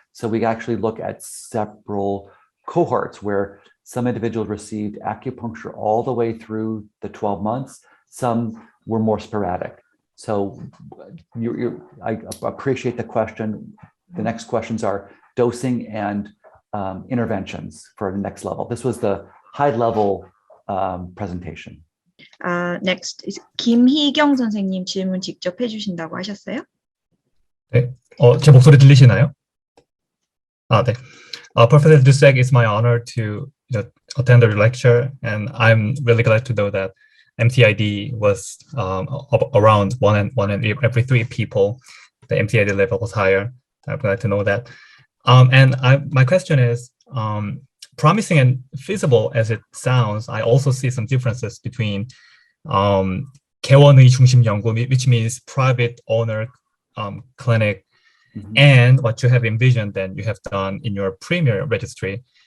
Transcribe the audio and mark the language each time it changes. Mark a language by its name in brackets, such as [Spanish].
[English] So we actually look at several cohorts where some individuals received acupuncture all the way through the 12 months. Some were more sporadic. So I appreciate the question. The next questions are dosing and interventions for the next level. This was the high level presentation. Next is [Korean] 김희경 선생님 질문 직접 해주신다고 하셨어요? 네, 제 목소리 들리시나요? 네. [English] Professor Dusek, it's my honor to attend the lecture, and I'm really glad to know that MTID was around one in every 3 people. The MTID level was higher. I'm glad to know that. And my question is, promising and feasible as it sounds, I also see some differences between [Korean] 개원의 중심 연구, [English] which means private owner clinic, and what you have envisioned and you have done in your PRIMIER registry.